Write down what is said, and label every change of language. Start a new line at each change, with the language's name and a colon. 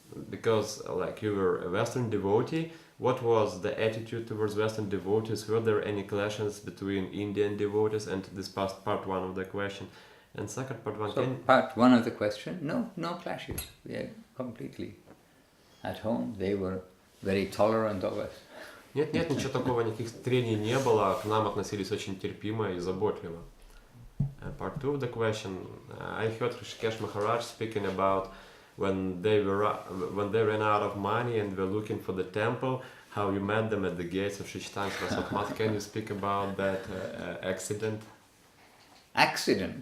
English: Because like you were a Western devotee, what was the attitude towards Western devotees? Were there any clashes between Indian devotees? And this past part one of the question. And second part one. So part one of the question, no clashes. We are completely at home. They were very tolerant of us.
Russian: Нет, ничего такого, никаких трений не было, к нам относились очень терпимо и заботливо.
English: Part 2 of the question, I heard Rishikesh Maharaj speaking about when they ran out of money and were looking for the temple, how you met them at the gates of Shri Chaitanya Saraswati Math. Can you speak about that accident? Accident?